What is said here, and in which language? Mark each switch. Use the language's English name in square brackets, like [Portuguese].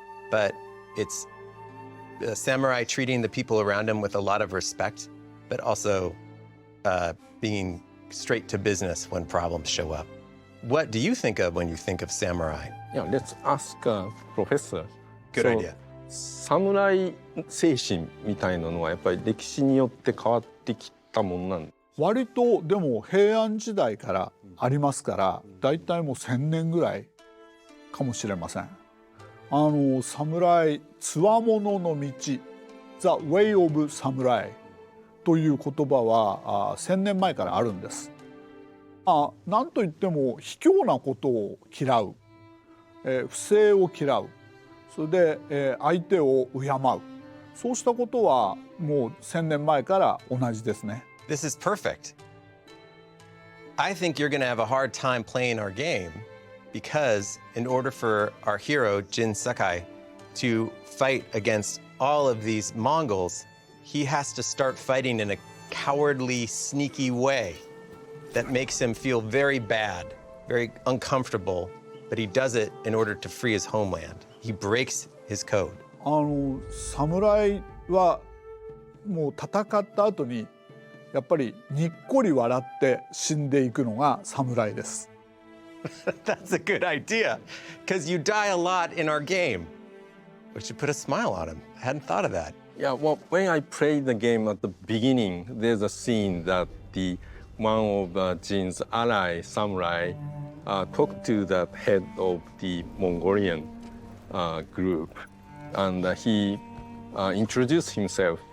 [English] But it's the samurai treating the people around him with a lot of respect, but also being straight to business when problems show up. What do you think of when you think of samurai? Yeah, let's ask Professor. Good idea. [Japanese] サムライ精神みたいなのはやっぱり歴史によって変わってきたもんなん。割とでも平安時代からありますから、だいたいもう1000年ぐらいかもしれません。侍、つわものの道、 [English] The Way of Samurai [Japanese] という言葉は1000年前からあるんです。なんといっても卑怯なことを嫌う、不正を嫌う、それで、相手を敬う、そうしたことはもう1000年前から同じですね。 [English] This is perfect. I think you're going to have a hard time playing our game because in order for our hero, Jin Sakai, to fight against all of these Mongols, he has to start fighting in a cowardly, sneaky way that makes him feel very bad, very uncomfortable, but he does it in order to free his homeland. He breaks his code. [Japanese] 侍はもう戦った後にやっぱりにっこり笑って死んでいくのが侍です。 [English] That's a good idea, because you die a lot in our game. We should put a smile on him. I hadn't thought of that. Yeah, well, when I played the game at the beginning, there's a scene that one of Jin's ally samurai talked to the head of the Mongolian group, and he introduced himself.